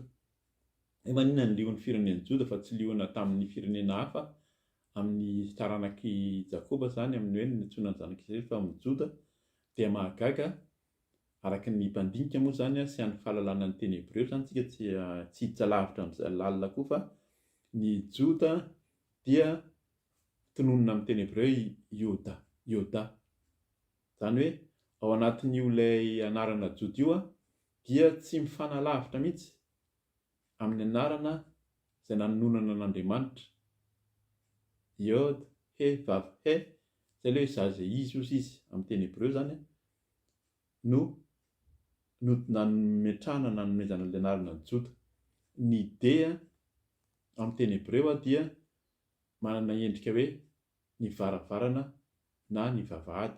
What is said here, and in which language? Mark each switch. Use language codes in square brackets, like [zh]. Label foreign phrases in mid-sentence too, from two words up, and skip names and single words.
[mg] Maninona ny lion'ny firenen'ny Joda fa tsy liona tamin'ny firenena hafa amin'ny taranaky Jakoba zany amin'ny hoe nitsoina ny zanak'Israely fa amin'ny Joda dia mahagaga araka ny mpandinika moa zany sy amin'ny fahalalana ny teny Hebreo zany tsika tsy hiditra lavitra amin'izay lalina koa fa ny Joda dia tononona amin'ny teny Hebreo Yoda. Zany hoe ao anatin'io ilay anarana Joda io dia tsy mifanalavitra mihitsy amin'ny anarana izay nanonana n'Andriamanitra. [he] Yod, he, vav, he, [mg] izay ilay JESOSY izy amin'ny teny Hebreo zany no nametrahana nanomezana ilay anarana Joda. Ny dea amin'ny teny Hebreo dia manana endrika hoe ny varavarana na ny vavahady.